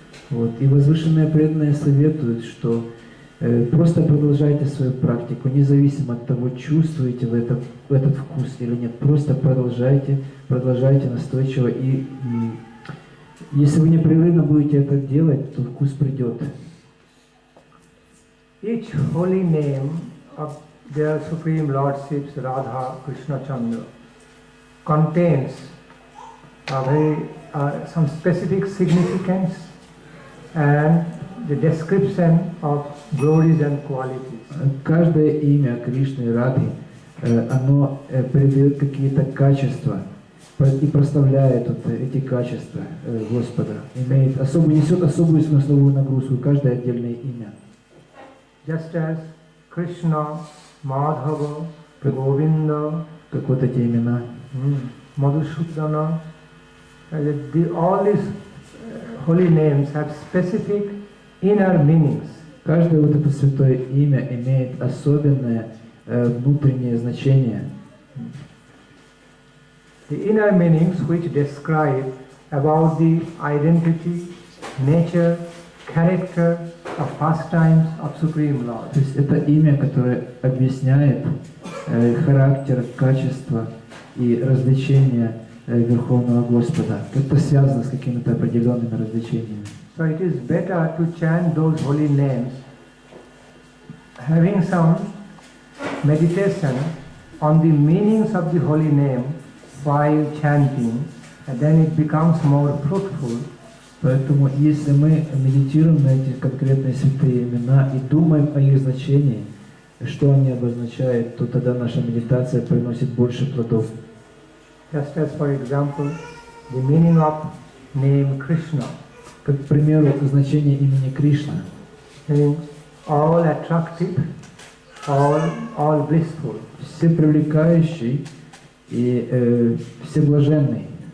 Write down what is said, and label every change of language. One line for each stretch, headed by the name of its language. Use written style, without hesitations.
Russian: Вот. И возвышенные преданные советуют, что просто продолжайте свою практику, независимо от того, чувствуете вы этот вкус или нет. Просто продолжайте настойчиво. И если вы непрерывно будете это делать, то вкус придет.
English: Each holy name of their Supreme Lordships, Radha, Krishna, Chandra, contains some specific significance and the description of glories and qualities.
Russian: Каждое имя Кришны и Радхи, оно передает какие-то качества и прославляет вот эти качества Господа. Несет особую смысловую нагрузку каждое отдельное имя.
English: Just as Krishna, Madhava, Govinda,
Russian: как вот эти имена,
English: Madhusudana, all these holy names have specific inner meanings.
Russian: Каждое вот это святое имя имеет особенное внутреннее значение.
English: The inner meanings which describe about the identity, nature, character of pastimes of Supreme Lord.
Russian: То есть это имя, которое объясняет характер, качество и развлечения Верховного Господа. Это связано с какими-то определенными развлечениями.
English: So it is better to chant those holy names, having some meditation on the meanings of the holy name while chanting, and then it becomes more fruitful.
Russian: Поэтому, если мы медитируем на эти конкретные святые имена и думаем о их значении, что они обозначают, то тогда наша медитация приносит больше плодов.
English: Just as, for example, the meaning of name Krishna.
Russian: Как, к примеру, значение имени Кришна.
English: Meaning all attractive, all blissful.
Russian: Все привлекающий и все блаженный.